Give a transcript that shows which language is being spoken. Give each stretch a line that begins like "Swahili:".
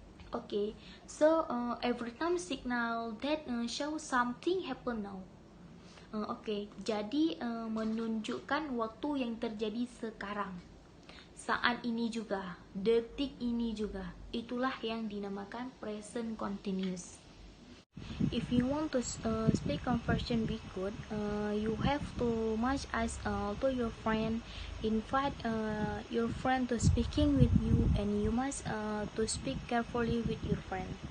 English: Okay, so every time signal that show something happen now.
Indonesian: Oke, jadi menunjukkan waktu yang terjadi sekarang, saat ini juga, detik ini juga. Itulah yang dinamakan present continuous.
English: If you want to speak conversation be good, you have to much as to your friend, invite your friend to speaking with you, and you must to speak carefully with your friend.